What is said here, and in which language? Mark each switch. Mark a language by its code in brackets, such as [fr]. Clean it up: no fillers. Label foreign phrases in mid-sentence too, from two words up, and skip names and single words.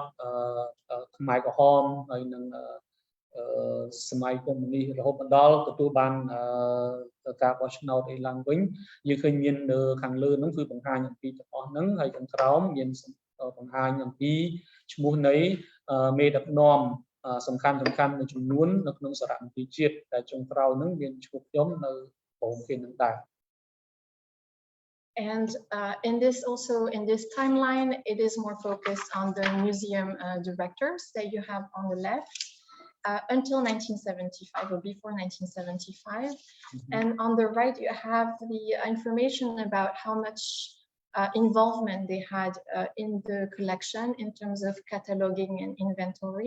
[km] ខ្មែរក្រហមហើយនឹងសម័យកុម្មុយនីសរហូតមកដល់ទទួលបានការបោះឆ្នោតអីឡើងវិញយើងឃើញមាននៅខាងលើហ្នឹងគឺបង្ហាញអំពីទាំងអស់ហ្នឹងហើយខាងក្រោមមានបង្ហាញអំពីឈ្មោះនៃមេដឹកនាំសំខាន់មួយចំនួននៅក្នុងសារមន្ទីរជាតិដែលចុងក្រោយហ្នឹងមានឈ្មោះខ្ញុំនៅក្រុមគេនឹងដែរ [en] And in this timeline, it is more focused on the museum directors that you have on the left until 1975 or before 1975. And on the right, you have the information about how much involvement they had in the collection in terms of cataloging and inventory.